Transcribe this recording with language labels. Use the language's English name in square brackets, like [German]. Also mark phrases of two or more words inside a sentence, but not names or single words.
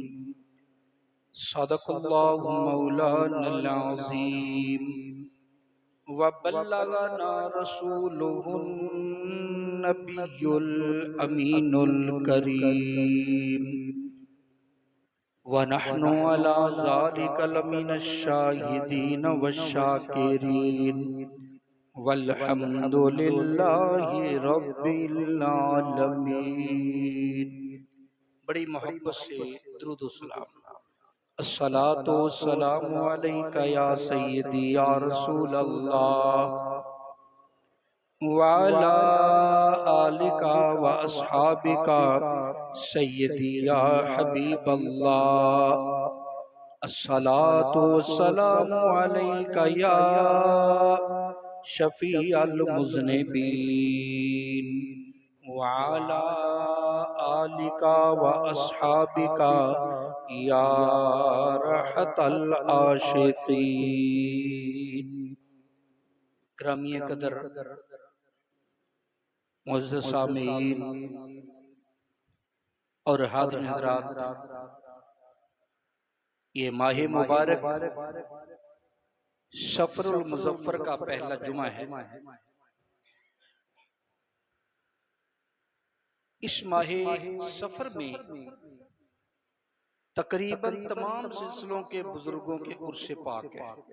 [Arabic] صدق الله مولانا العظيم وبلغنا رسوله النبي الأمين الكريم ونحن على ذلك لمن الشاهدين والشاكرين والحمد لله رب العالمين. [Urdu] بڑی محبت سے درود و سلام. [Arabic] الصلاة والسلام عليك يا سيدي يا رسول الله وعلى آلك وأصحابك سيدي يا حبيب الله. الصلاة والسلام عليك يا شفيع المذنبين وعلى آلك وأصحابك يا راحة العاشقين. [Urdu] گرامی قدر معزز سامعین اور حاضر حضرات، یہ ماہ مبارک صفر المظفر کا پہلا جمعہ ہے. اس ماہ صفر میں تقریباً تمام سلسلوں کے بزرگوں کے عرس پاک ہے.